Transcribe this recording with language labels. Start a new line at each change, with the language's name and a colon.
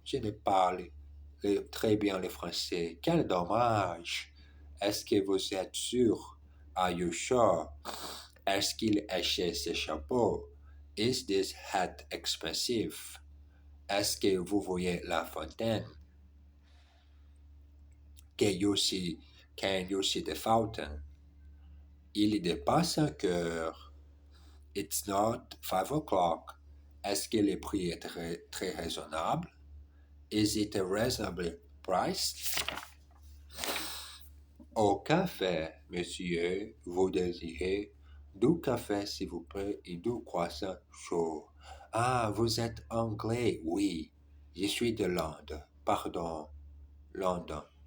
French: Je ne parle très bien le français. Quel dommage. Est-ce que vous êtes sûr?
English: Are you sure?
French: Est-ce qu'il achète ce chapeau?
English: Is this hat expensive?
French: Est-ce que vous voyez la fontaine?
English: Can you see the fountain?
French: Il n'est pas 5 heures.
English: It's not 5 o'clock.
French: Est-ce que le prix est très, très raisonnable?
English: Is it a reasonable price?
French: Au café, monsieur, vous désirez du café, s'il vous plaît, et du croissant chaud. Ah, vous êtes anglais, oui. Je suis de Londres. London.